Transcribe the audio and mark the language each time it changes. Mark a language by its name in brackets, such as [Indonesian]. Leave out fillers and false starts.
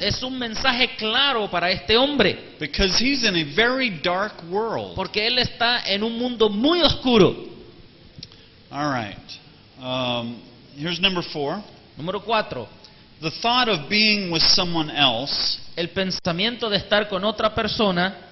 [Spanish] Es un mensaje claro para este hombre, [English] Because he's in a very dark world. [Spanish] porque él está en un mundo muy oscuro. [English] All right. Here's number 4. [Spanish] Número 4. [English] The thought of being with someone else [Spanish] El pensamiento de estar con otra persona